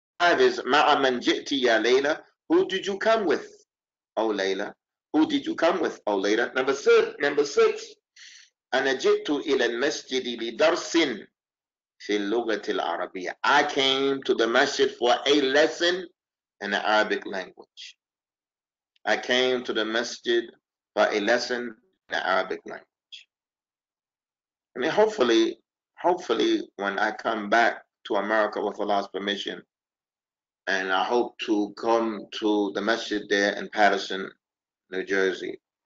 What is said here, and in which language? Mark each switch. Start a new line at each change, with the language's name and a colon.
English: 5 is
Arabic: Ma'a man ji'ti ya Layla.
English: Who did you come with, oh Layla? Who did you come with, oh Layla? Number 6.
Arabic: أنا جئت إلى المسجد لدرس في اللغة العربية.
English: I came to the masjid for a lesson in the Arabic language. I came to the masjid for a lesson in the Arabic language. I mean, hopefully, when I come back to America with Allah's permission, and I hope to come to the masjid there in Patterson, New Jersey.